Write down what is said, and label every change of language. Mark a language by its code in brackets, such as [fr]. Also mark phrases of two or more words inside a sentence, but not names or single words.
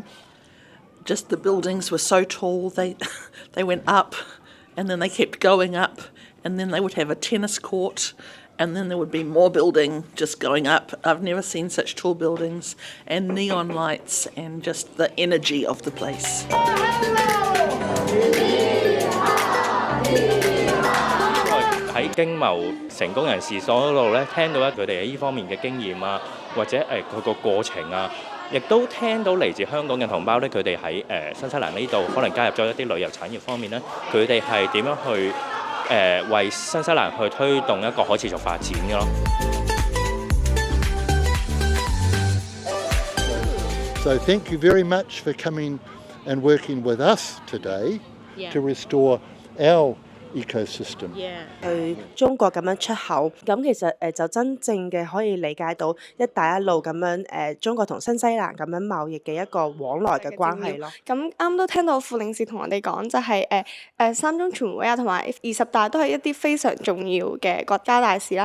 [en] Just the buildings were so tall, they went up and then they kept going up, and then they would have a tennis court, and then there would be more building just going up. I've never seen such tall buildings and neon lights and just the energy of the place. [yue] 喺經貿成功人士所嗰度咧，聽到佢哋喺呢方面嘅經驗啊，或者佢個過程啊，亦都聽到嚟自香港嘅同胞咧，佢哋喺新西蘭呢度可能加入咗一啲旅遊產業方面咧，佢哋係點樣去為新西蘭去推動一個可持續發展嘅咯。 [en] So thank you very much for coming and working with us today to restore our ecosystem. [yue] 去中國咁樣出口，咁其實就真正嘅可以理解到一帶一路咁樣中國同新西蘭咁樣貿易嘅一個往來嘅關係咯。咁啱都聽到副領事同我哋講，就係三中全會啊，同埋20大都係一啲非常重要嘅國家大事啦。